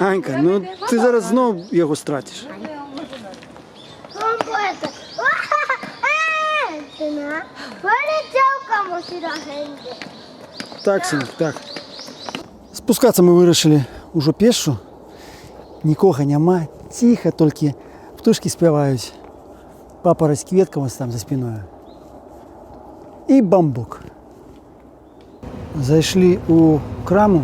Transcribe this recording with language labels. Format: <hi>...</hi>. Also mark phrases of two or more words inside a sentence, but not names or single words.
<be>Анька, ну ты зараз зноў яго страціш.</be> <ja>本当やった。ってな、割れちゃうかもしらへんで。</ja> <be>Так, сынок, так. Спускацца мы вырашылі ўжо пешшу. Нікога няма, ціха, толькі птушкі спяваюць. Папараць кветка вось там за спіною. І бамбук. Зайшлі ў краму.</be>